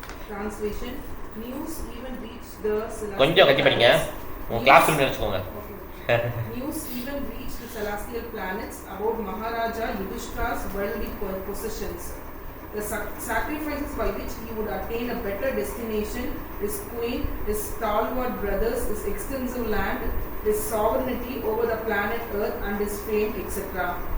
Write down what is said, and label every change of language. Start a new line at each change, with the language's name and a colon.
English: Translation: News even reached the
Tamil: கொஞ்சம் கட்டி படிங்க, உங்க கிளாஸ் ரூம் நினைச்சுக்கோங்க.
English: News even reached the celestial planets about Maharaja Yudhishthira's worldly possessions. The sacrifices by which he would attain a better destination, his queen, his stalwart brothers, his extensive land, his sovereignty over the planet Earth, and his fame, etc.